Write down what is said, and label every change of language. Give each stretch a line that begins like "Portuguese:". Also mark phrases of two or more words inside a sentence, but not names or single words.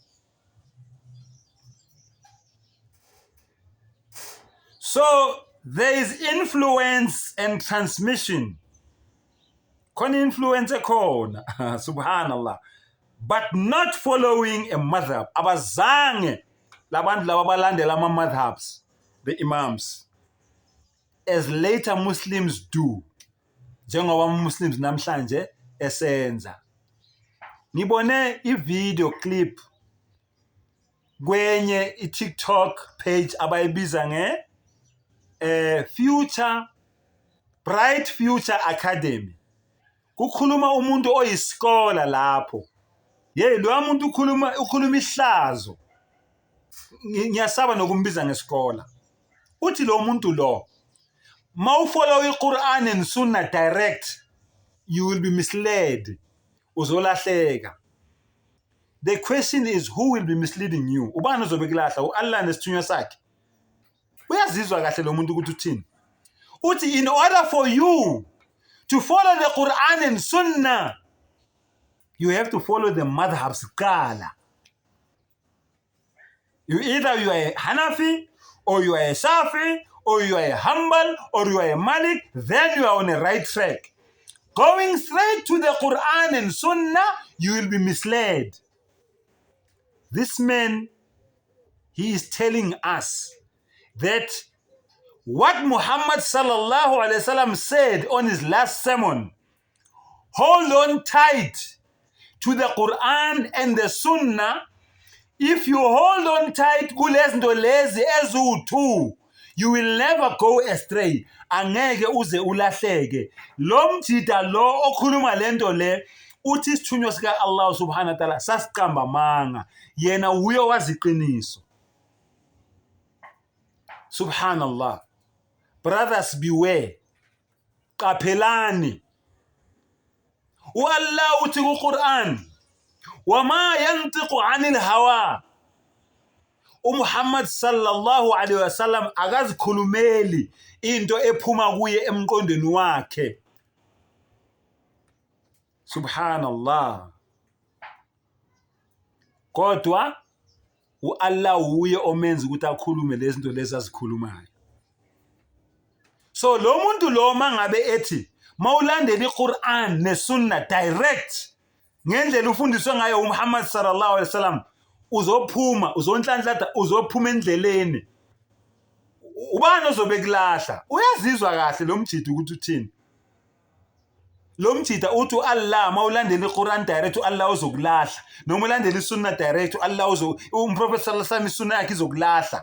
English: So there is influence and transmission.
Zulu: Kon influence khona. Subhanallah.
English: But not following a madhab.
Zulu: Abazange labantu laba balandela ama madhabs,
English: the imams, as later Muslims do.
Zulu: Njengoba Muslims namhlanje esenza. ngibone i-
English: video clip
Zulu: kwenye i-
English: TikTok page
Zulu: abayibiza Bright Future Academy. Kukhuluma umuntu oyiskola lapho. Lo muntu ukhuluma ihlazo. Ngiyasaba nokumbiza ngeskola. Uthi lo muntu lo, mawufollow
English: iQuran and Sunnah direct, you will be misled.
Zulu: Uzolahleka.
English: The question is, who will be misleading you?
Zulu: Ubani ozobekulahla? Allah nesithunywa sakhe. Uyazizwa kahle lo muntu ukuthi uthini?
English: Uthi in order for you to follow the Quran and Sunnah, you have to follow the madhabs qala. Either you are a Hanafi, or you are a Shafi, or you are a Hanbal, or you are a Malik, then you are on a right track. Going straight to the Quran and Sunnah, you will be misled. This man, he is telling us that what Muhammad
Arabic: صلى الله عليه وسلم
English: said on his last sermon, hold on tight to the Quran and the Sunnah. If you hold on tight
Zulu: kulezinto lezi eziwu-2,
English: you will never go astray.
Zulu: Angeke uze ulahleke. Lo mjida lo okhuluma lento le uthi isithunywa sika Allah
Arabic: سبحانه وتعالى
Zulu: sasiqamba manga, yena uyo waziqiniso.
English: Subhanallah. Brothers, beware.
Zulu: Qaphelani. Allah uthi ku-Quran,
Arabic: وما ينطق عن الهوى.
Zulu: Muhammad
Arabic: صلى الله عليه وسلم
Zulu: akazikhulumeli into ephuma kuye emqondweni wakhe. Subhanallah. Kodwa Allah uye omenza ukuthi akhulume lezi zinto lezi azikhulumayo. So lo muntu lo mangabe ethi mawulandela iQuran neSunnah direct ngendlela ufundiswe ngayo uMuhammad
Arabic: صلى الله عليه وسلم,
Zulu: uzophuma, uzonhlanhlatha, uzophuma endleleni. Ubani ozobekulahla? Uyazizwa kahle lo mjida ukuthi uthini? Lo mjida uthi Allah mawulandela iQuran direct Allah uzokulahla, noma ulandela iSunnah direct Allah uMprophet
Arabic: صلى الله عليه وسلم
Zulu: iSunnah yakhe izokulahla.